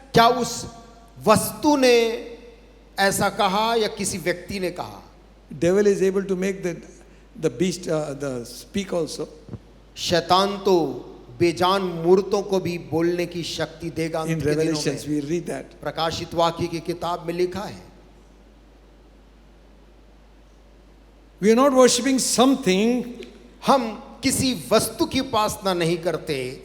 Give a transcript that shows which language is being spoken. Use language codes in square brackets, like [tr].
[hi] क्या उस वस्तु ने ऐसा कहा या किसी व्यक्ति ने कहा? [en] Devil is able to make the beast the speak also. [hi] शैतान तो बेजान मूर्तों को भी बोलने की शक्ति देगा। [en] In [hi] अंत के दिनों [en] Revelations [hi] में [en] we read that. [hi] प्रकाशित वाक्य की किताब में लिखा है। [en] We are not worshipping something, [hi] हम किसी वस्तु की उपासना नहीं करते,